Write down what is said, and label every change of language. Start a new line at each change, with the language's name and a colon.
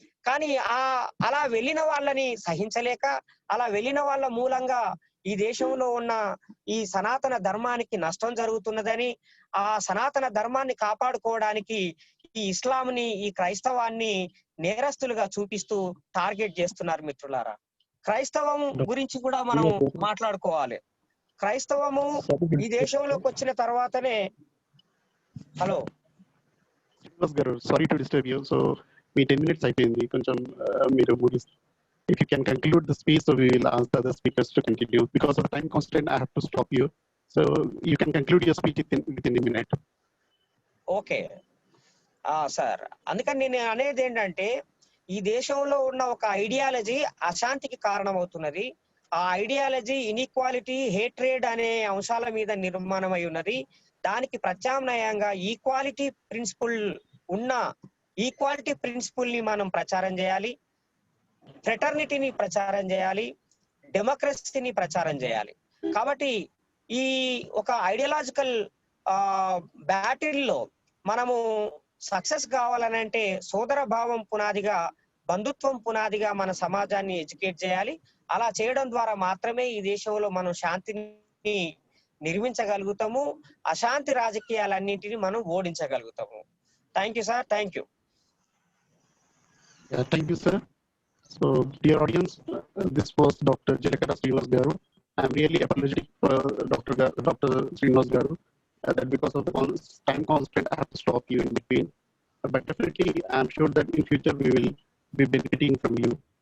Telugu: కానీ అలా వెళ్ళిన వాళ్ళని సహించలేక, అలా వెళ్ళిన వాళ్ళ మూలంగా ఈ దేశంలో ఉన్న ఈ సనాతన ధర్మానికి నష్టం జరుగుతున్నదని, ఆ సనాతన ధర్మాన్ని కాపాడుకోవడానికి ఈ ఇస్లాంని, ఈ క్రైస్తవాన్ని నేరస్తులుగా చూపిస్తూ టార్గెట్ చేస్తున్నారు. మిత్రులారా, క్రైస్తవం గురించి కూడా మనం మాట్లాడుకోవాలి. క్రైస్తవము ఈ దేశంలోకి వచ్చిన తర్వాతనే hello
English: Sorry to disturb you.
Telugu: So మీ 10 minutes అయిపోయింది, కొంచెం మీరు ముగిస్తే
English: if you can conclude the speech, so we will ask the other speakers to continue. Because of time constraint, I have to stop you. So you can conclude your speech within a minute.
Telugu: Okay sir, అందుకని నేను అనేది ఏంటంటే ఈ దేశంలో ఉన్న ఒక ideology అశాంతికి కారణమవుతున్నది. ఆ ఐడియాలజీ ఇన్ఈక్వాలిటీ, హేట్రేడ్ అనే అంశాల మీద నిర్మాణం అయి ఉన్నది. దానికి ప్రత్యామ్నాయంగా ఈక్వాలిటీ ప్రిన్సిపుల్ ని మనం ప్రచారం చేయాలి, ఫ్రెటర్నిటీని ప్రచారం చేయాలి, డెమోక్రసీని ప్రచారం చేయాలి. కాబట్టి ఈ ఒక ఐడియాలజికల్ బ్యాటిల్లో మనము సక్సెస్ కావాలనంటే సోదర భావం పునాదిగా, బంధుత్వం పునాదిగా మన సమాజాన్ని ఎడ్యుకేట్ చేయాలి. అలా చేయడం ద్వారా మాత్రమే ఈ దేశంలో మనం శాంతిని నిర్మించగలుగుతాము, అశాంతి రాజకీయాలన్నింటినీ మనం ఓడించగలుగుతాము.
English: Thank you sir. Thank you. Thank you, sir. So, dear audience, this was Dr. Jalakara Srinivas Garu. I am really apologetic for Dr. Srinivas Garu that because of the time constraint, I have to stop you in between. But definitely, I am sure that in future we will be benefiting from you.